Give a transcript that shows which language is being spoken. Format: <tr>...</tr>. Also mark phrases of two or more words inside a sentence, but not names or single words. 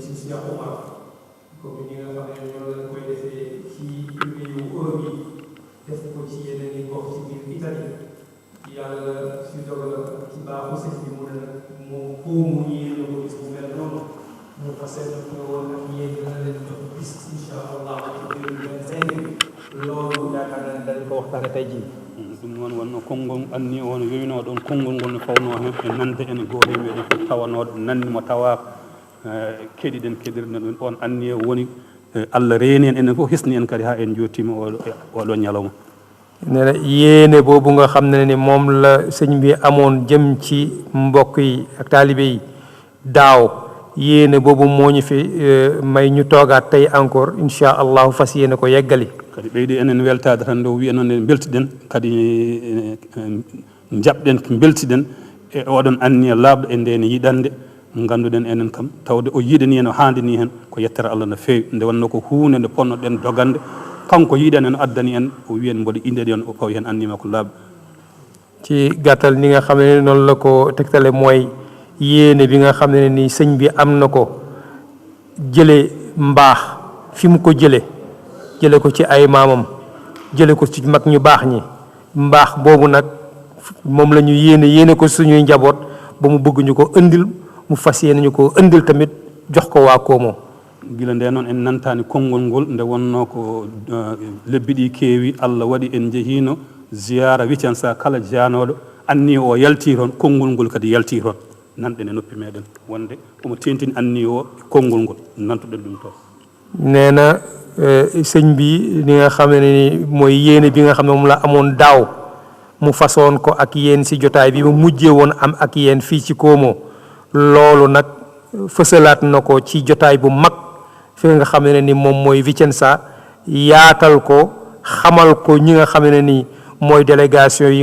<wo>si Cheikh Oumar comme ñi nga xam ne ñoo leen koy defee ci réewu Europe yi def ko ci yeneen i gox ci biir Italie yàlla si dogal ci baaxu sëñ bi mu ne nag moom boobu yéene ko bis bu mel noonu mu fas yéene ko woon ak yéen dina leen jox bis</wo> <ar>إن شاء الله</ar> <wo>ci 2025 loolu yaakaar naa ne dañ ko waxtaane tey jii.</wo> <ff>ɗum noon wonno konngol anni on yoyno ɗon konngol ngol no fawno hen e nande ene goori meɗen fof tawanoɗo nannimo tawa keɗiɗen keɗirno ɗum on anni woni Allah reeni en enen fof hisni en kadi ha en jottima oɗo ñalawma.</ff> <wo>nee na yéene boobu nga xam ne ni moom la sëñ bi amoon jëm ci mbokk yi ak taalibe yi daaw yéene boobu moo ñu fi may ñu toogaat tey encore</wo> <ar>إن شاء الله</ar> <wo>fas yéene ko yeggali.</wo> <ff>kadi ɓeydi enen weltade tan nde wiya noon en beltiɗen kadi jaɓɗen beltiɗen e oɗon anniya laaɓɗo e ndene yiɗande ganduɗen enen kam tawde o yiɗani hen o handini hen ko yettere Allah no fewi nde wonno ko hunde nde ponnoɗen dogande kanko yiɗani en addani en o wiyen mboɗo indedi on o fawi hen annima ko laaɓɗo.</ff> <wo>ci gàttal ni nga xam ne noonu la ko tegtale mooy yéene bi nga xam ne ni sëñ bi am na ko jële mbaax fi mu ko jële ko ci ay maamam jële ko ci mag ñu baax ñi mbaax boobu nag moom la ñu yéene ko suñuy njaboot ba mu bëgg ñu ko ëndil mu fas yéene ñu ko ëndil tamit jox ko waa Koomo.</wo> <ff>gila nde noon en nantani konngol ngol nde wonno ko lebbi ɗi keewi Allah waɗi en jehino ziyara Vicenza kala janoɗo anni o yalti toon konngol ngol kadi yalti toon nanɗen e noppi meɗen wonde omo tentini anni o konngol ngol nantuɗen ɗum toon.</ff> <wo>nee na sëñ bi li nga xam ne ni mooy yéene bi nga xam ne moom la amoon daaw mu façon ko ak yéen si jotaay bi mu mujjee woon am ak yéen fii ci Koomo loolu nag fësalaat na ko ci jotaay bu mag fi nga xam ne ni moom mooy Vicenza yaatal ko xamal ko ñi nga xam ne ni mooy délégation yi</wo>